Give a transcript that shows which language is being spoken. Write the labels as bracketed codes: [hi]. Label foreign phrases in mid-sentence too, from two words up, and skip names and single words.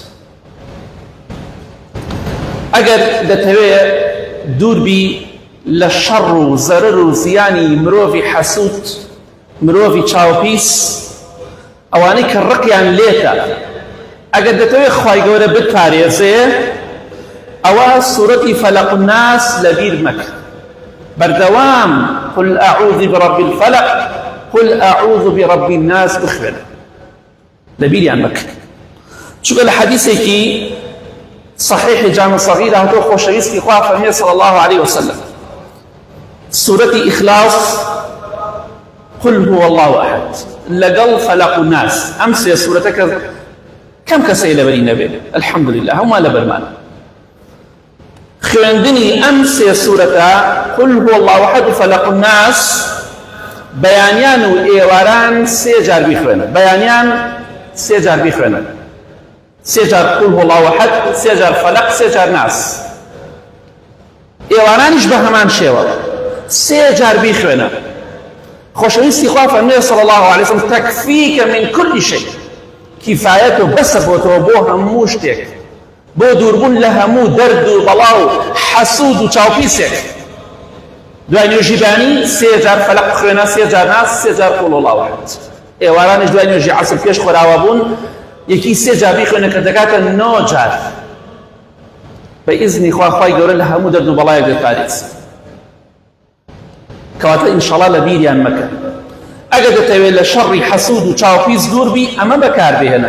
[ckb] ئەگەر دەتەوێت دووربی لە شەڕ و زەرەر و زیانی مرۆڤی حەسوود مرۆڤی چاوپیس ئەوانەی کە ڕقیان لێتە ئەگەر دەتەوێت خوای گەورە بتپارێزێ ئەوە سورەتی فەلەق الناس لەبیر مەکە. بەردەوام [ar] قل أعوذ برب الفلق قل أعوذ برب الناس [ckb] بخوێنە لەبیریان مەکە. چونکە لە حەدیثێکی صحيح جامع صغير هاتو خۆشەویستی خوا فەرمێ [ar] صلی الله عليه وسلم [ckb] سورەتی إخلاص [ar] قل هو الله أحد [ckb] لەگەڵ فەلەق الناس. ئەم سێ سورەتەکە کەم کەسەی لەبەری نەبێ [ar] الحمد لله [ckb] هەمووان لەبەرمانە. خوێندنی ئەم سێ سورەتە [ar] قل هو الله أحد [ckb] و فەلەق الناس بەیانیان و ئێواران سێ جار بیخوێنن، بەیانیان سێ جار بیخوێنن، سێ جار [ar] قل هو الله أحد، [ckb] سێ جار فەلەق، سێ جار ناس. ئێوارانیش بە هەمان شێوە سێ جار بیخوێنە. خۆشەویستی خوا فەرمێ [ar] صلی الله علیه وسلم تەکفیکە من كل شيء [ckb] کیفایەت و بەسە بۆتەوە بۆ هەموو شتێک، بۆ دووربوون لە هەموو دەرد و بەڵاو حەسوود و چاوپیسێک. دوای نوێژی بانی سێ جار فەلەق بخوێنە، سێ جار ناس، سێ جار [ar] قل هو الله أحد. [ckb] ئێوارانیش دوای نوێژی عەسر پێش خۆراوە بوون یەکی سێ جار بیخوێنە کە دەکاتە 9 جار بە ئیزنی خوا خوای گەورە لە هەموو دەرد و بەڵایەک دەتپارێز. کەواتە ئینشەڵا لە بیریان مەکە. ئەگەر دەتەوێت لە شەڕی حەسوود و چاوپیس دوور بی ئەمە بەکاربهێنە.